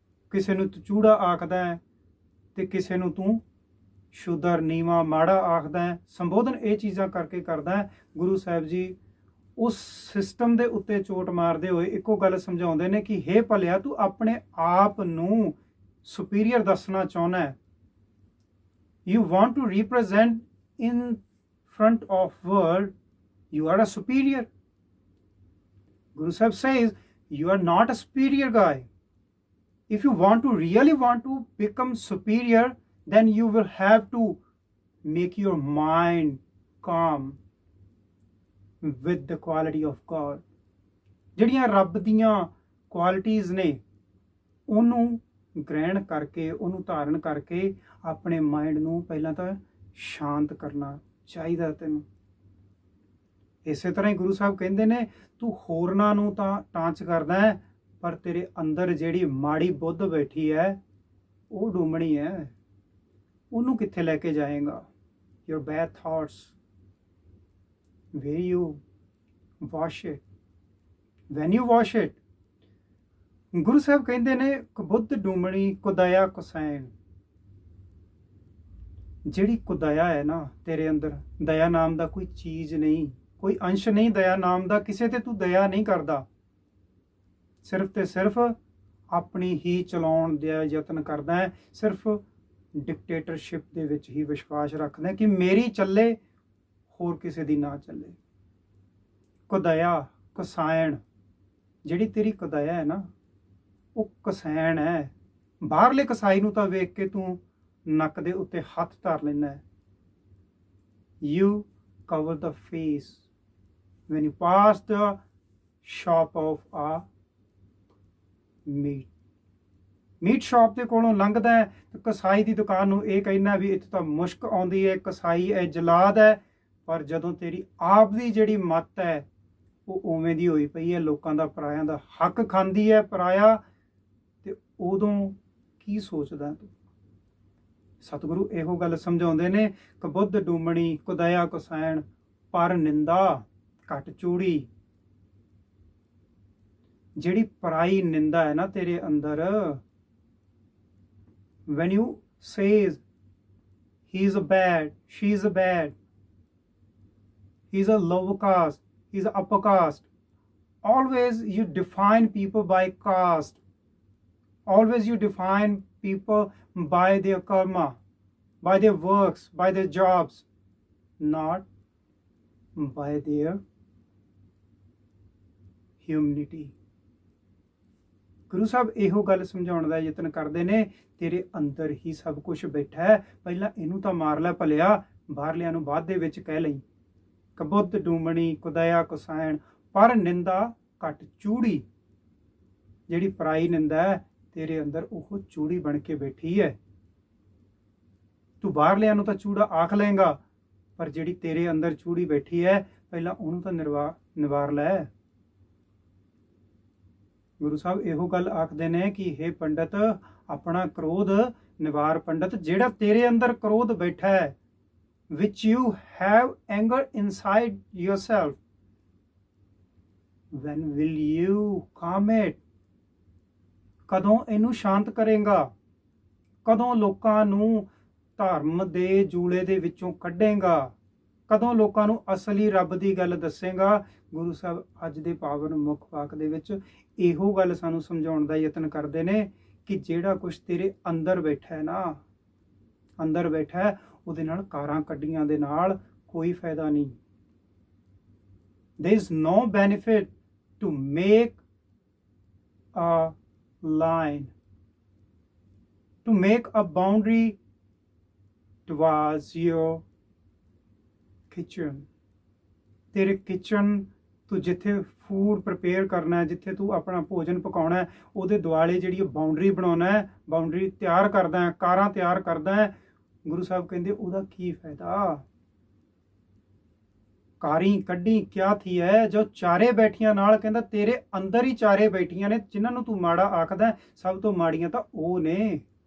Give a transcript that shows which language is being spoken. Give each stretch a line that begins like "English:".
Punjabi: ਕਿਸੇ ਨੂੰ ਤੂੰ ਚੂੜਾ ਆਖਦਾ ਹੈ ਤੇ ਕਿਸੇ ਨੂੰ ਤੂੰ ਸ਼ੂਦਰ, ਨੀਵਾ, ਮਾੜਾ ਆਖਦਾ ਹੈ। ਸੰਬੋਧਨ ਇਹ ਚੀਜ਼ਾਂ ਕਰਕੇ ਕਰਦਾ ਹੈ। ਗੁਰੂ ਸਾਹਿਬ ਜੀ ਉਸ ਸਿਸਟਮ ਦੇ ਉੱਤੇ ਚੋਟ ਮਾਰਦੇ ਹੋਏ ਇੱਕੋ ਗੱਲ ਸਮਝਾਉਂਦੇ ਨੇ ਕਿ ਹੇ ਭਲਿਆ, ਤੂੰ ਆਪਣੇ ਆਪ ਨੂੰ ਸੁਪੀਰੀਅਰ ਦੱਸਣਾ ਚਾਹੁੰਦਾ ਹੈ।
English: You want to represent in front of world, you are a superior. Guru Sahib says you are not a superior guy. If you really want to become superior, then you will have to make your mind calm with the quality of God.
Punjabi: ਜਿਹੜੀਆਂ ਰੱਬ ਦੀਆਂ qualities ਨੇ, ਉਹਨੂੰ ਗ੍ਰਹਿਣ ਕਰਕੇ, ਉਹਨੂੰ ਧਾਰਨ ਕਰਕੇ ਆਪਣੇ ਮਾਈਂਡ ਨੂੰ ਪਹਿਲਾਂ ਤਾਂ ਸ਼ਾਂਤ ਕਰਨਾ ਚਾਹੀਦਾ ਤੈਨੂੰ। ਇਸੇ ਤਰ੍ਹਾਂ ਹੀ ਗੁਰੂ ਸਾਹਿਬ ਕਹਿੰਦੇ ਨੇ, ਤੂੰ ਹੋਰਨਾਂ ਨੂੰ ਤਾਂ ਟਾਂਚ ਕਰਦਾ ਹੈ, ਪਰ ਤੇਰੇ ਅੰਦਰ ਜਿਹੜੀ ਮਾੜੀ ਬੁੱਧ ਬੈਠੀ ਹੈ, ਉਹ ਡੂਮਣੀ ਹੈ, ਉਹਨੂੰ ਕਿੱਥੇ ਲੈ ਕੇ ਜਾਏਗਾ?
English: your bad thoughts, where you wash it, when you wash it।
Punjabi: Guru Sahib ਕਹਿੰਦੇ ਨੇ, ਕਬੁੱਧ ਡੂਮਣੀ ਕੁਦਇਆ ਕੁਸੈਣ। ਜਿਹੜੀ ਕੁਦਇਆ ਹੈ ਨਾ ਤੇਰੇ ਅੰਦਰ, ਦਇਆ ਨਾਮ ਦਾ ਕੋਈ ਚੀਜ਼ ਨਹੀਂ, ਕੋਈ ਅੰਸ਼ ਨਹੀਂ ਦਇਆ ਨਾਮ ਦਾ, ਕਿਸੇ ਤੇ ਤੂੰ ਦਇਆ ਨਹੀਂ ਕਰਦਾ, ਸਿਰਫ ਤੇ ਸਿਰਫ ਆਪਣੀ ਹੀ ਚਲਾਉਣ ਦਾ ਯਤਨ ਕਰਦਾ ਹੈ, ਸਿਰਫ ਡਿਕਟੇਟਰਸ਼ਿਪ ਦੇ ਵਿੱਚ ਹੀ ਵਿਸ਼ਵਾਸ ਰੱਖਦਾ ਕਿ ਮੇਰੀ ਚੱਲੇ, ਹੋਰ ਕਿਸੇ ਦੀ ਨਾ ਚੱਲੇ। ਕੁਦਇਆ ਕਸਾਇਣ, ਜਿਹੜੀ ਤੇਰੀ ਕੁਦਇਆ ਹੈ ਨਾ, ਉਹ ਕਸੈਣ ਹੈ। ਬਾਹਰਲੇ ਕਸਾਈ ਨੂੰ ਤਾਂ ਵੇਖ ਕੇ ਤੂੰ ਨੱਕ ਦੇ ਉੱਤੇ ਹੱਥ ਧਰ ਲੈਂਦਾ ਹੈ।
English: You cover the face when you pass the shop of a meat।
Punjabi: Meat shop ਦੇ ਕੋਲੋਂ ਲੰਘਦਾ ਤੇ ਕਸਾਈ ਦੀ ਦੁਕਾਨ ਨੂੰ ਇਹ ਕਹਿਣਾ ਵੀ ਇੱਥੇ ਤਾਂ ਮੁਸ਼ਕ ਆਉਂਦੀ ਹੈ, ਕਸਾਈ ਹੈ, ਜਲਾਦ ਹੈ, ਪਰ ਜਦੋਂ ਤੇਰੀ ਆਪ ਦੀ ਜਿਹੜੀ ਮੱਤ ਹੈ ਉਹ ਉਵੇਂ ਦੀ ਹੋਈ ਪਈ ਹੈ, ਲੋਕਾਂ ਦਾ ਪਰਾਇਆਂ ਦਾ ਹੱਕ ਖਾਂਦੀ ਹੈ ਪਰਾਇਆ, ਤੇ ਉਦੋਂ ਕੀ ਸੋਚਦਾ ਤੂੰ? ਸਤਿਗੁਰੂ ਇਹੋ ਗੱਲ ਸਮਝਾਉਂਦੇ ਨੇ, ਕਬੁੱਧ ਡੂਮਣੀ ਕੁਦਇਆ ਕੁਸੈਣ, ਪਰ ਨਿੰਦਾ ਘਟ ਚੂੜੀ। ਜਿਹੜੀ ਪਰਾਈ ਨਿੰਦਾ ਹੈ ਨਾ ਤੇਰੇ ਅੰਦਰ,
English: when you says he is a bad,
Punjabi: she is a bad,
English: he is a low caste, he is a upper caste, always you define people by caste, always you define people by their karma, by their works, by their jobs, not by their humanity।
Punjabi: Guru Sahib ਇਹੋ ਗੱਲ ਸਮਝਾਉਣ ਦਾ ਯਤਨ ਕਰਦੇ ਨੇ, ਤੇਰੇ ਅੰਦਰ ਹੀ ਸਭ ਕੁਝ ਬੈਠਾ ਹੈ, ਪਹਿਲਾਂ ਇਹਨੂੰ ਤਾਂ ਮਾਰ ਲੈ ਭਲਿਆ, ਬਾਹਰਲਿਆਂ ਨੂੰ ਬਾਅਦ ਦੇ ਵਿੱਚ ਕਹਿ ਲਈ। ਕਬੁੱਧ ਡੂਮਣੀ ਕੁਦਇਆ ਕੁਸੈਣ, ਪਰ ਨਿੰਦਾ ਘਟ ਚੂੜੀ। ਜਿਹੜੀ ਪਰਾਈ ਨਿੰਦਾ ਹੈ ਤੇਰੇ ਅੰਦਰ ਉਹ ਚੂੜੀ ਬਣ ਕੇ ਬੈਠੀ ਹੈ। ਤੂੰ ਬਾਹਰਲਿਆਂ ਨੂੰ ਤਾਂ ਚੂੜਾ ਆਖ ਲਏਗਾ, ਪਰ ਜਿਹੜੀ ਤੇਰੇ ਅੰਦਰ ਚੂੜੀ ਬੈਠੀ ਹੈ ਪਹਿਲਾਂ ਉਹਨੂੰ ਤਾਂ ਨਿਵਾਰ ਲੈ। ਗੁਰੂ ਸਾਹਿਬ ਇਹੋ ਗੱਲ ਆਖਦੇ ਨੇ ਕਿ ਹੇ ਪੰਡਤ, ਆਪਣਾ ਕ੍ਰੋਧ ਨਿਵਾਰ ਪੰਡਤ। ਜਿਹੜਾ ਤੇਰੇ ਅੰਦਰ ਕ੍ਰੋਧ ਬੈਠਾ ਹੈ,
English: which you have anger inside yourself, when will you calm it?
Punjabi: ਕਦੋਂ ਇਹਨੂੰ ਸ਼ਾਂਤ ਕਰੇਗਾ? ਕਦੋਂ ਲੋਕਾਂ ਨੂੰ ਧਰਮ ਦੇ ਜੂਲੇ ਦੇ ਵਿੱਚੋਂ ਕੱਢੇਗਾ? ਕਦੋਂ ਲੋਕਾਂ ਨੂੰ ਅਸਲੀ ਰੱਬ ਦੀ ਗੱਲ ਦੱਸੇਗਾ? ਗੁਰੂ ਸਾਹਿਬ ਅੱਜ ਦੇ ਪਾਵਨ ਮੁੱਖ ਵਾਕ ਦੇ ਵਿੱਚ ਇਹੋ ਗੱਲ ਸਾਨੂੰ ਸਮਝਾਉਣ ਦਾ ਯਤਨ ਕਰਦੇ ਨੇ ਕਿ ਜਿਹੜਾ ਕੁਝ ਤੇਰੇ ਅੰਦਰ ਬੈਠਾ ਹੈ ਨਾ, ਅੰਦਰ ਬੈਠਾ ਹੈ, ਉਹਦੇ ਨਾਲ ਕਾਰਾਂ ਕੱਢੀਆਂ ਦੇ ਨਾਲ ਕੋਈ ਫਾਇਦਾ ਨਹੀਂ।
English: there is no benefit to make a line, to make a boundary towards your kitchen।
Punjabi: ਤੇਰੇ ਕਿਚਨ, ਤੂੰ ਜਿੱਥੇ ਫੂਡ ਪ੍ਰਪੇਅਰ ਕਰਨਾ ਹੈ, ਜਿੱਥੇ ਤੂੰ ਆਪਣਾ ਭੋਜਨ ਪਕਾਉਣਾ ਹੈ, ਉਹਦੇ ਦੁਆਲੇ ਜਿਹੜੀ ਬਾਉਂਡਰੀ ਬਣਾਉਣਾ ਹੈ, ਬਾਉਂਡਰੀ ਤਿਆਰ ਕਰਦਾ ਹੈ, ਕਾਰਾਂ ਤਿਆਰ ਕਰਦਾ ਹੈ, ਗੁਰੂ ਸਾਹਿਬ ਕਹਿੰਦੇ ਉਹਦਾ ਕੀ ਫਾਇਦਾ? ਕਾਰੀ ਕੱਢੀ ਕਿਆ ਥੀ ਹੈ ਜੋ ਚਾਰੇ ਬੈਠੀਆਂ ਨਾਲ, ਕਹਿੰਦਾ ਤੇਰੇ ਅੰਦਰ ਹੀ ਚਾਰੇ ਬੈਠੀਆਂ ਨੇ, ਜਿਨ੍ਹਾਂ ਨੂੰ ਤੂੰ ਮਾੜਾ ਆਖਦਾ ਸਭ ਤੋਂ ਮਾੜੀਆਂ ਤਾਂ ਉਹ ਨੇ।